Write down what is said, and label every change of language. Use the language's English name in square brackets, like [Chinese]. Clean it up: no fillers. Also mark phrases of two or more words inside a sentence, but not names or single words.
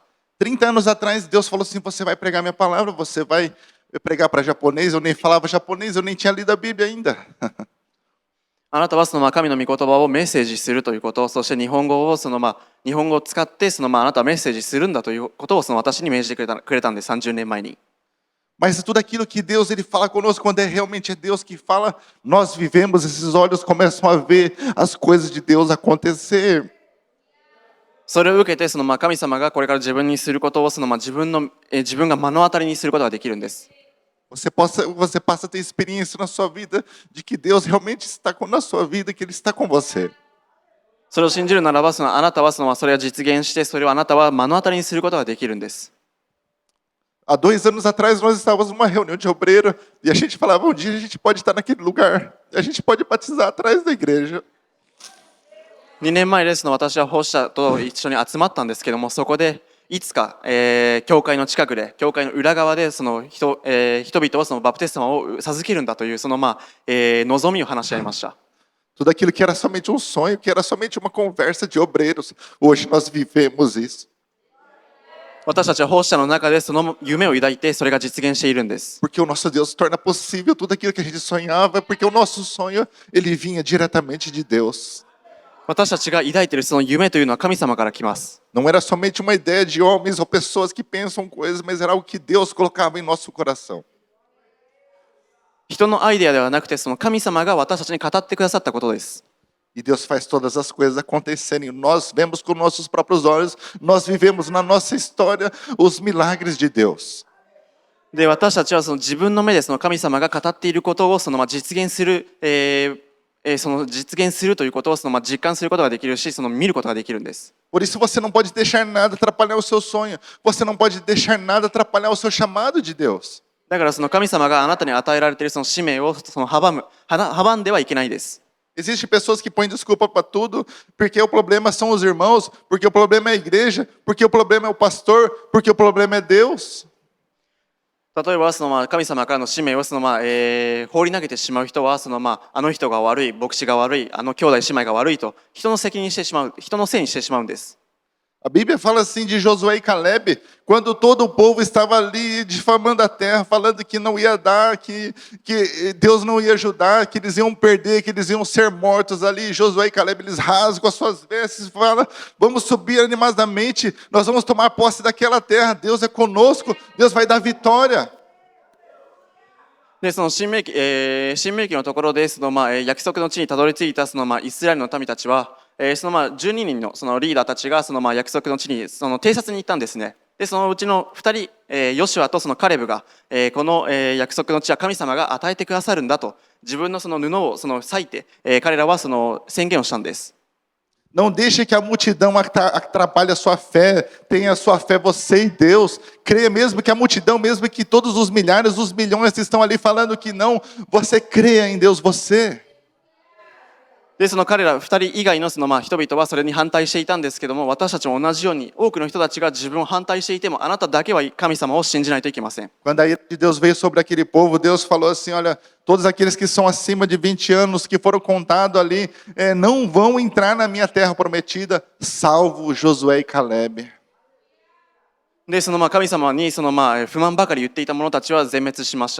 [Portuguese] 30 anos atrás, Deus falou assim: você vai pregar minha palavra, você vai pregar para japonês. Eu nem falava japonês, eu nem tinha lido a Bíblia ainda. [Japanese] あなたはその神の御言葉をメッセージするということ、そして日本語を日本語を使ってそのあなたはメッセージするんだということをその私に命じてくれたんです、30年前に。 [Portuguese] Mas tudo aquilo que Deus ele fala conosco, quando realmente é Deus que fala, nós vivemos, esses olhos começam a ver as coisas de Deus acontecer. [Japanese] それを受けてその神様がこれから自分にすることをその自分が目の当たりにすることができるんです。 [Portuguese] Você passa a ter experiência na sua vida de que Deus realmente está na sua vida, que Ele está com você. [Japanese] それを信じるならばあなたはそれを実現して、それをあなたは目の当たりにすることができるんです。 [Portuguese] Há 2 anos atrás nós estávamos numa reunião de obreiro e a gente falava: um dia a gente pode estar naquele lugar, a gente pode batizar atrás da igreja. [Japanese] 2 年前ですの私は奉仕者と一緒に集まったんですけども、そこでいつか、教会の近くで、教会の裏側でその人々をそのバプテスマを授けるんだというその望みを話し合いました。 [Portuguese] Tudo aquilo que era somente um sonho, que era somente uma conversa de obreiros, hoje nós vivemos isso. [Japanese] 私たちは奉仕者の中でその夢を抱いて、それが実現しているんです。 [Portuguese] Porque o nosso Deus torna possível tudo aquilo que a gente sonhava, porque o nosso sonho ele vinha diretamente de Deus. [Japanese] 私たちが抱いているその夢というのは神様から来ます。 [Portuguese] Não era somente uma ideia de homens ou pessoas que pensam coisas, mas era algo que Deus colocava em nosso coração. [Japanese] 人のアイデアではなくて、その神様が私たちに語ってくださったことです。 [Portuguese] E Deus faz todas as coisas acontecerem. Nós vemos com nossos próprios olhos, nós vivemos na nossa história os milagres de Deus. [Japanese] で、私たちはその自分の目でその神様が語っていることを実現する、その実現するということを実感することができるし、見ることができるんです。 [Portuguese] Por isso você não pode deixar nada atrapalhar o seu sonho. Você não pode deixar nada atrapalhar o seu chamado de Deus. [Japanese] だからその神様があなたに与えられているその使命を阻んではいけないです。 [Portuguese] Existem pessoas que põem desculpa para tudo, porque o problema são os irmãos, porque o problema é a igreja, porque o problema é o pastor, porque o problema é Deus. [Japanese] 例えば神様からの使命を放り投げてしまう人はあの人が悪い、牧師が悪い、あの兄弟姉妹が悪いと人の責任にしてしまう、人のせいにしてしまうんです。 [Portuguese] A Bíblia fala assim de Josué e Caleb, quando todo o povo estava ali difamando a terra, falando que não ia dar, que Deus não ia ajudar, que eles iam perder, que eles iam ser mortos ali. Josué e Caleb, eles rasgam as suas vestes e falam, vamos subir animadamente, nós vamos tomar posse daquela terra, Deus é conosco, Deus vai dar vitória. [Japanese] でその新明記のところで約束の地にたどり着いたイスラエルの民たちは、12人のリーダーたちが約束の地に偵察に行ったんですね。でそのうちの2人、ヨシュアとカレブが、この、約束の地は神様が与えてくださるんだと自分の布を裂いて、彼らは宣言をしたんです。 [Portuguese] Não deixe que a multidão atrapalhe a sua fé. Tenha a sua fé você e Deus. Creia mesmo que a multidão, mesmo que todos os milhares, os milhões estão ali falando que não, você creia em Deus, você. [Japanese] で彼ら2人以外の人々はそれに反対していたんですけども、私たちも同じように多くの人たちが自分を反対していても、あなただけは神様を信じないといけません。 [Portuguese] Quando a ira de Deus veio sobre aquele povo, Deus falou assim, olha, todos aqueles que são acima de 20 anos, que foram contados ali, não vão entrar na minha terra prometida, salvo Josué e Caleb. [Japanese] で神様に不満ばかり言っていた者たちは全滅しました。